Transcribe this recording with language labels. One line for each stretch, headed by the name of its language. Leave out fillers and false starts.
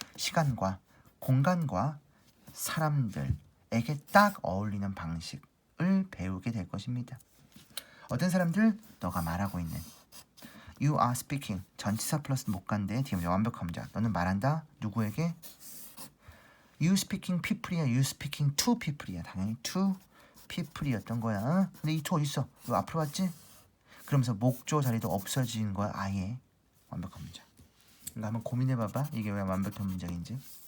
Korean: 시간과 공간과 사람들에게 딱 어울리는 방식을 배우게 될 것입니다. 어떤 사람들? 너가 말하고 있는
English: You are speaking.
Korean: 전치사 플러스 목간대 뒤에 완벽한 문장. 너는 말한다. 누구에게?
English: You speaking people이야. You speaking to people이야.
Korean: 당연히
English: to people
Korean: 이었던 거야. 근데 이 to 어디 있어? 너 앞으로 왔지? 그러면서 목조 자리도 없어지는 거야. 아예. 완벽한 문장. 그러니까 한번 고민해봐봐. 이게 왜 완벽한 문장인지.